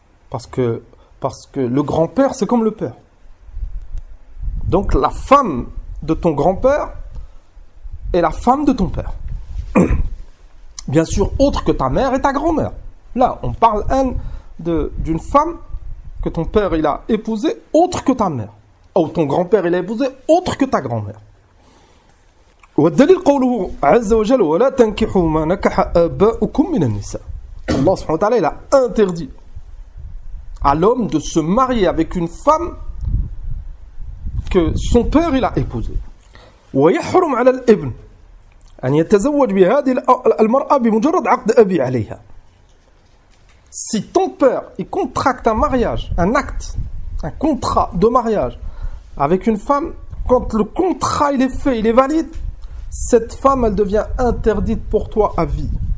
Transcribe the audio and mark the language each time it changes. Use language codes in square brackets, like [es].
[fr] Parce que le grand-père, c'est comme le père. Donc la femme de ton grand-père est la femme de ton père. Bien sûr, autre que ta mère et ta grand-mère. Là, on parle d'une femme que ton père il a épousée autre que ta mère. Ou ton grand-père il a épousé autre que ta grand-mère. [ar] والدليل قوله عز وجل ولا تنكحوا ما نكح آباؤكم من النساء. [fr] Allah subhanahu wa ta'ala il a interdit à l'homme de se marier avec une femme que son père il a épousée. [ar] ويحرم على الابن أن يتزوج بهذه المرأة بمجرد عقد أبي عليها. [fr] Si ton père il contracte un mariage, un acte, un contrat de mariage avec une femme, quand le contrat il est fait, il est valide, cette femme, elle devient interdite pour toi à vie.